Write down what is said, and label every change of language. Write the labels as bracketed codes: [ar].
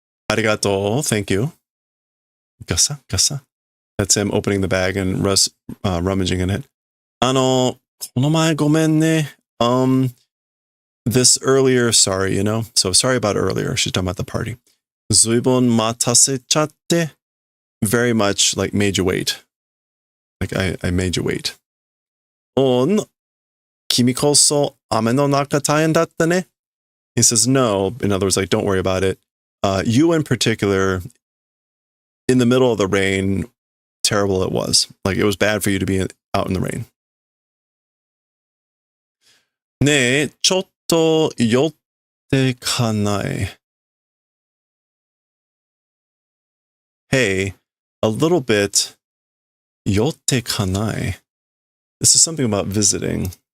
[en] Arigato, thank you. Gasa, gasa. That's him opening the bag and rummaging in it. [ja] この前ごめんね. [en] This earlier, sorry, you know? So sorry about earlier. She's talking about the party. [ja] ずいぶん待たせちゃって. [en] Very much like made you wait. Like I made you wait. [ja] 君こそ雨の中大変だったね. [en] He says no. In other words, like don't worry about it. You in particular, in the middle of the rain, terrible it was. Like it was bad for you to be out in the rain. [ja] ねえ、ちょっと寄ってかない. [en] Hey, a little bit [ja] 寄ってかない. [en] This is something about visiting.